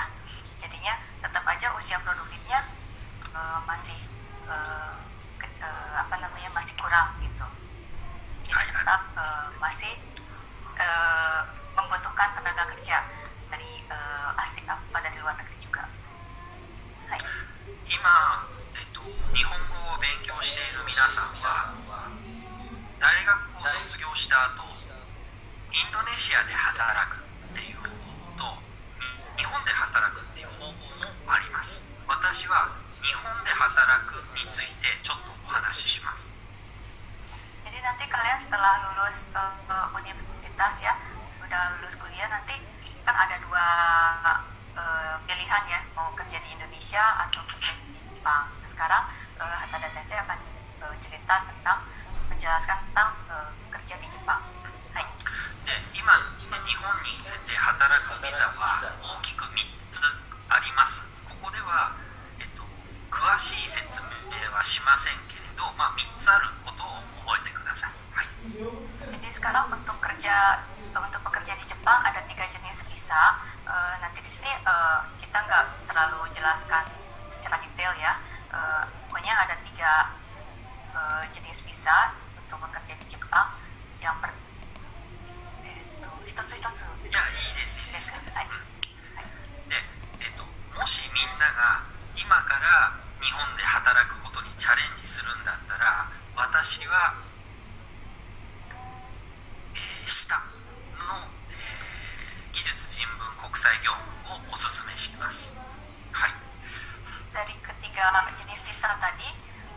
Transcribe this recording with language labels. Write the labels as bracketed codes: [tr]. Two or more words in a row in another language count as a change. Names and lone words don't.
[id] Jadinya tetap aja usia produktifnya masih masih kurang gitu. Jadi tetap masih membutuhkan tenaga kerja dari asing dari luar negeri juga. [ja] 今、日本語を勉強している皆さんは大学を卒業した後インドネシアで働くっていう方法と日本で働くっていう方法もあります。私は日本で働くについてちょっとお話しします。 [id] Jadi nanti kalian setelah lulus universitas ya, udah lulus kuliah, nanti kan ada dua pilihan ya, mau kerja di Indonesia atau kerja di Jepang. Sekarang Hatada Sensei akan cerita tentang, menjelaskan tentang kerja di Jepang. [ja] で、今日本にで働くビザは大きく3つあります。ここでは、詳しい説明はしませんけれど、3つあることを覚えてください。はい。 [id] Jadi sekarang untuk pekerja di Jepang ada 3 jenis visa. Nanti di sini kita nggak terlalu jelaskan secara detail ya. Pokoknya ada 3 jenis visa untuk bekerja di Jepang. [ja] Yang 一つ一つ。いや、いいです、いいです。はい。で、もしみんなが今から日本で働くことにチャレンジするんだったら、私は、下の、技術人文国際業務をお勧めします。はい。 [id] Dari ketiga jenis visa tadi